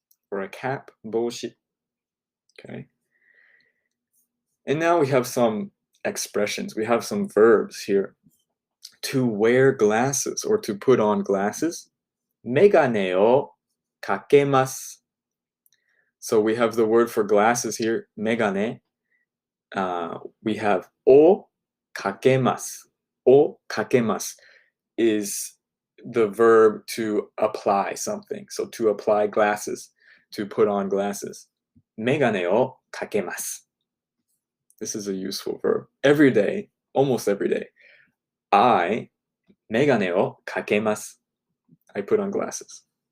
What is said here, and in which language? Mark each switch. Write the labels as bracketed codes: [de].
[en] Or a cap, boshi. Okay? And now we have some expressions. We have some verbs here. To wear glasses or to put on glasses. [ja] メガネをかけます. [en] So we have the word for glasses here, メガネ. We have をかけます. をかけます is the verb to apply something. So to apply glasses, to put on glasses. [ja] メガネをかけます. [en] This is a useful verb. Every day, almost every day, I [ja] メガネをかけます. [en] I put on glasses.